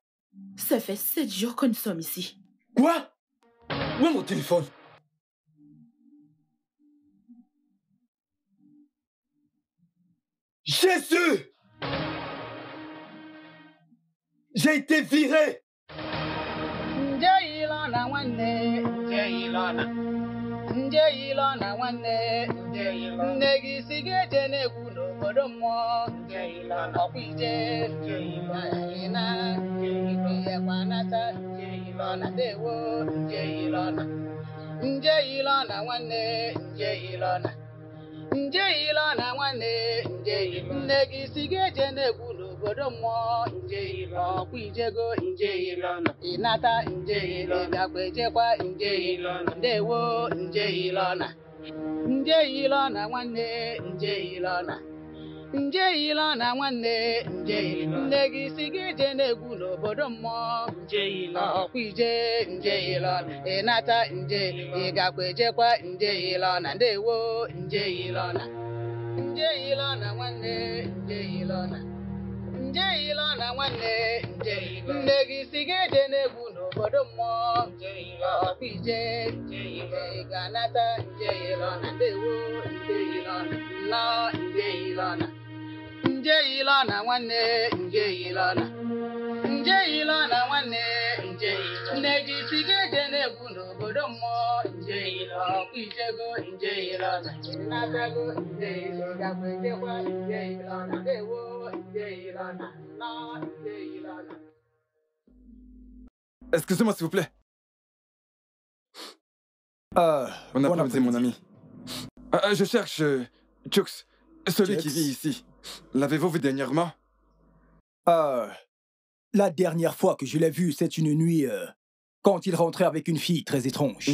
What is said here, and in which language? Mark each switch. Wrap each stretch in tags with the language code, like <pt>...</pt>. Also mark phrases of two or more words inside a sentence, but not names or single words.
<fr>Ça fait 7 jours que nous sommes ici. Quoi? Où est mon téléphone? Jésus! J'ai été viré!</fr> <ig>nje ilona nwanne nje ilona nje ilona nwanne nje ilona nne gị si gị eje n'egwu n'obodo mmụọ nje ilona ọkwa ije nje ilona ịna nje ilona ihekwa nata nje ilona ndewo nje ilona nwanne nje ilona nwanne nje ilona nne gị si gị eje n'egwu n'obodo mmụọ nje ilona ọkwa ijego nje ilona ịnata nje ilona ịgakwa ejekwa nje ilona ndewo nje ilona nwanne nje ilona nwanne nje ilona nne gị si gị eje n'egwu n'obodo mmụọ nje ilona ọkwa ije nje ilona ịnata nje ịgakwa ejekwa nje ilona ndewo nje ilona nwanne nje ilona nwanne nje nne gị si gị eje n'egwu n'obodo mmụọ nje ọkwa ije nje ị ga-anata nje ilona ndewo nje ilona nnọọ nje ilona nwanne nje ilona nwanne nje nne gị si gị eje n'egwu n'obodo mmụọ nje ọkwa ijego nje ilona ịnatago nje gakwa ejekwa nje ilona ndewo nje ilona nnọọ nje ilona.</ig> <fr>Excusez-moi, s'il vous plaît. Bon après-midi, mon ami. Je cherche Chux, celui qui vit ici. L'avez-vous vu dernièrement? La dernière fois que je l'ai vu, c'est une nuit quand il rentrait avec une fille très étrange.</fr>